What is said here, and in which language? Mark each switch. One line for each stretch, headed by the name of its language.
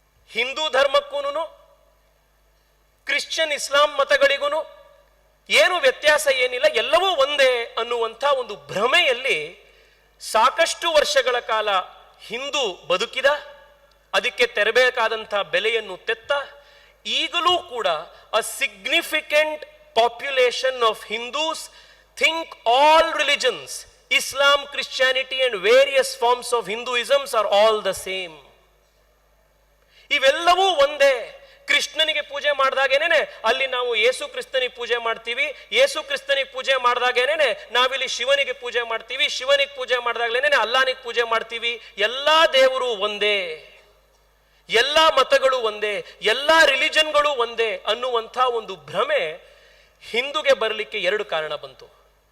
Kannada: Hindu ಧರ್ಮಕ್ಕೂ Christian ಇಸ್ಲಾಂ ಮತಗಳಿಗೂ ಏನು ವ್ಯತ್ಯಾಸ ಏನಿಲ್ಲ, ಎಲ್ಲವೂ ಒಂದೇ ಅನ್ನುವಂಥ ಒಂದು ಭ್ರಮೆಯಲ್ಲಿ ಸಾಕಷ್ಟು ವರ್ಷಗಳ ಕಾಲ ಹಿಂದೂ ಬದುಕಿದ, ಅದಕ್ಕೆ ತೆರಬೇಕಾದಂತಹ ಬೆಲೆಯನ್ನು ತೆತ್ತ. ಈಗಲೂ ಕೂಡ
English: A significant population of Hindus think all religions, Islam, Christianity and various forms of Hinduisms are all the same.
Kannada: ಇವೆಲ್ಲವೂ ಒಂದೇ. ಕೃಷ್ಣನಿಗೆ ಪೂಜೆ ಮಾಡಿದಾಗೇನೆ ಅಲ್ಲಿ ನಾವು ಯೇಸು ಕ್ರಿಸ್ತನಿಗೆ ಪೂಜೆ ಮಾಡ್ತೀವಿ, ಯೇಸು ಕ್ರಿಸ್ತನಿಗೆ ಪೂಜೆ ಮಾಡಿದಾಗೇನೆ ನಾವಿಲ್ಲಿ ಶಿವನಿಗೆ ಪೂಜೆ ಮಾಡ್ತೀವಿ, ಶಿವನಿಗೆ ಪೂಜೆ ಮಾಡಿದಾಗಲೇನೆ ಅಲ್ಲಾನಿಗೆ ಪೂಜೆ ಮಾಡ್ತೀವಿ. ಎಲ್ಲಾ ದೇವರು ಒಂದೇ, ಎಲ್ಲಾ ಮತಗಳು ಒಂದೇ, ಎಲ್ಲಾ ರಿಲಿಜನ್ಗಳು ಒಂದೇ ಅನ್ನುವಂಥ ಒಂದು ಭ್ರಮೆ ಹಿಂದೂಗೆ ಬರಲಿಕ್ಕೆ ಎರಡು ಕಾರಣ ಬಂತು.